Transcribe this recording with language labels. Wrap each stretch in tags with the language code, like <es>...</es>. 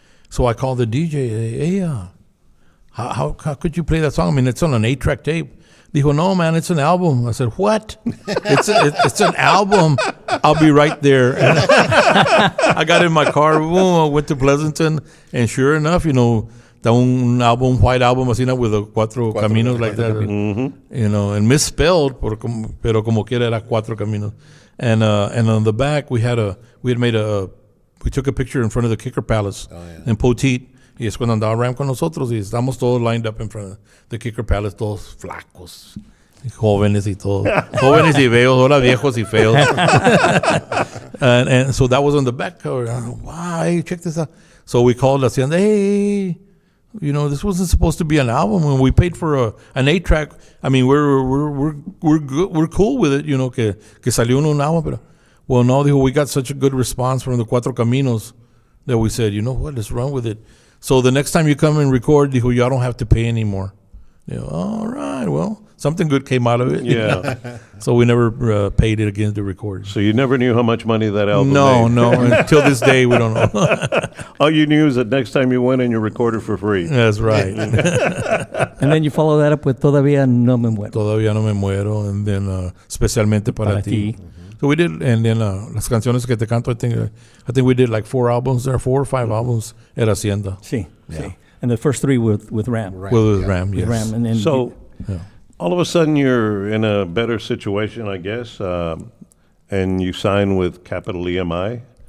<en>So I called the DJ, hey, how could you play that song? I mean, it's on an 8-track tape. Dijo, no, man, it's an album. I said, what? It's an album. I'll be right there. And I got in my car, boom, I went to Pleasanton, and sure enough,</en> <es>está un album,</es> <en>white album, así, with the Cuatro Caminos like that. And misspelled,</en> <es>pero como quiera era Cuatro Caminos.</es> <en>And on the back, we took a picture in front of the Kicker Palace in Poteet.</en> <es>Y es cuando andaba Ram con nosotros y estamos todos</es> <en>lined up in front of the Kicker Palace,</en> <es>todos flacos, jóvenes y todo. Jóvenes y feos, ahora viejos y feos.</es> <en>and so that was on the back cover. Wow, check this out. So we called Hacienda, hey, this wasn't supposed to be an album. When we paid for an 8-track, I mean, we're good, we're cool with it,</en> <es>que salió un album.</es> <en>Pero, well, no, dijo, we got such a good response from the Cuatro Caminos that we said, you know what, let's run with it. So the next time you come and record, dijo, y'all don't have to pay anymore. All right, well, something good came out of it. Yeah. So we never paid it again to record. So you never knew how much money that album No. made? Until this day, we don't know. All you knew is that next time you went and you recorded for free. That's right. And then you follow that up with Todavía No Me Muero. Todavía No Me Muero, and then Especialmente Para Ti. So we did, and then Las Canciones Que Te Canto, I think we did like 4 albums there, 4 or 5 albums at Hacienda. Sí. And the first 3 with Ram. With Ram, yes. With Ram, and then So all of a sudden you're in a better situation, I guess, and you sign with Capital EMI.</en>